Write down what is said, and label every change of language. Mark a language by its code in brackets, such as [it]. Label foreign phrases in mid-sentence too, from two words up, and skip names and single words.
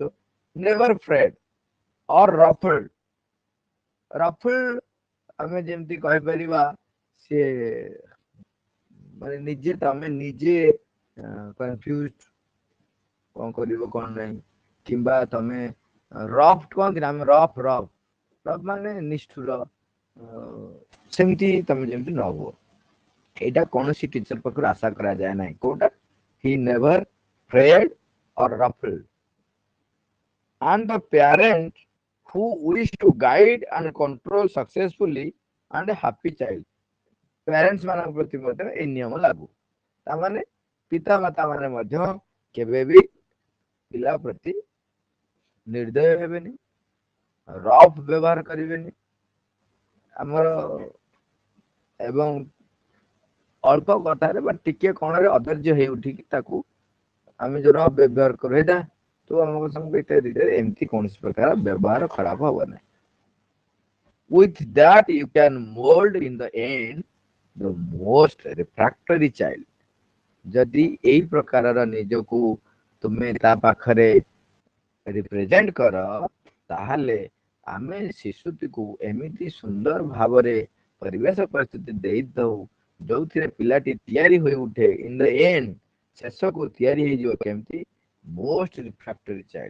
[en] never afraid or ruffled [or] ଆମେ ଯେମିତି କହିପାରିବା ସିଏ ମାନେ ନିଜେ ତମେ ନିଜେ କନଫ୍ୟୁଜ କଣ କରିବ କଣ ନାହିଁ, କିମ୍ବା ତମେ ରଫ୍ କହନ୍ତି ନା, ଆମେ ରଫ୍ ମାନେ ନିଷ୍ଠୁର, ସେମିତି ତମେ ଯେମିତି ନ ହୁଅ, ଏଇଟା କୌଣସି ଟିଚର ପାଖରୁ ଆଶା କରାଯାଏ ନାହିଁ କୋଉଟା, [en] he never afraid or ruffled and the parent who wish to guide and control successfully and a happy child। [or] ପ୍ୟାରେଣ୍ଟସ ମାନଙ୍କ ପ୍ରତି ମଧ୍ୟ ଏଇ ନିୟମ ଲାଗୁ। ତାମାନେ ପିତା ମାତା ମାନେ ମଧ୍ୟ କେବେ ବି ପିଲା ପ୍ରତି ନିର୍ଦ୍ଦୟ ହେବେନି, ରଫ୍ ବ୍ୟବହାର କରିବେନି ଆମର, ଏବଂ ଅଳ୍ପ କଥାରେ ବା ଟିକେ କଣରେ ଅଧୈର୍ଯ୍ୟ ହେଇ ଉଠିକି ତାକୁ ଆମେ ଯୋଉ ରଫ୍ ବ୍ୟବହାର କରୁ, ଏଇଟା ତୁ ଆମକୁ ଇତ୍ୟାଦି ଏମିତି କୌଣସି ପ୍ରକାର ବ୍ୟବହାର ଖରାପ ହବ ନାହିଁ। [en] with that you can mold in the end the most refractory child। [or] ଯଦି ଏଇ ପ୍ରକାରର ନିଜକୁ ତୁମେ ତା ପାଖରେ ରିପ୍ରେଜେଣ୍ଟ କର, ତାହେଲେ ଆମେ ଶିଶୁଟିକୁ ଏମିତି ସୁନ୍ଦର ଭାବରେ ପରିବେଶ ପରିସ୍ଥିତି ଦେଇଥାଉ ଯୋଉଥିରେ ପିଲାଟି ତିଆରି ହୋଇ ଉଠେ, [en] in the end [or] ଶେଷକୁ ତିଆରି ହେଇଯିବ କେମିତି, [en] most refractory child.